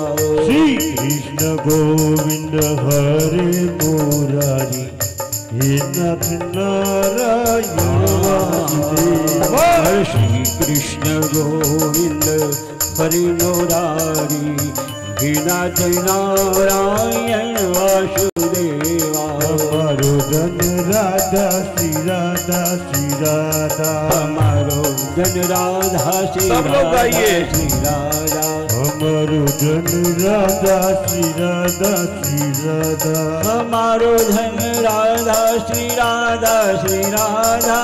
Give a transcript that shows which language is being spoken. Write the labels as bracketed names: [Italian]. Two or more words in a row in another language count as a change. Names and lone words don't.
[Sanskrit] श्री कृष्ण गोविंद हरे मुरारी, हे नाथ नारायण वासुदेवा। श्री कृष्ण गोविंद हरे मुरारी, हे नाथ नारायण वासुदेवा। [Hindi] हमारो धन राधा श्री राधा श्री राधा, हमारो धन राधा श्री राधा श्री राधा। हमारो धन राधा श्री राधा श्री राधा, हमारो धन राधा श्री राधा श्री राधा।